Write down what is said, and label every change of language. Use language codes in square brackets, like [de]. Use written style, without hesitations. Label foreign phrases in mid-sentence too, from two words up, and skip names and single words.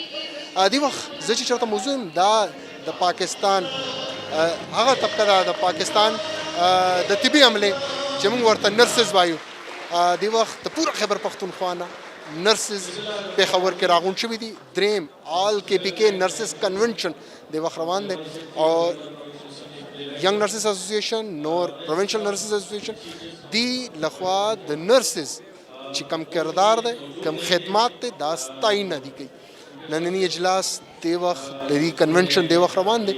[ps] دې وخت زه چې چېرته موضوع یم دا د پاکستان هغه طبقه ده د پاکستان د طبي عملې چې موږ ورته نرسز وایو. دې وخت د پوره خیبر پختونخوا نه نرسز پېښور کې راغونډ شوي دي. دریم آل KPK نرسز کنونشن دې وخت روان دی او ینګ نرسز اسوسییشن، نور پروونشل نرسز اسوسییشن دی لخوا د نرسز چې کم کردار دی، کم خدمات دی، دا ستاینه دي کوي. نننی اجلاس دې وخت د دې کنونشن دې وخت روان دی.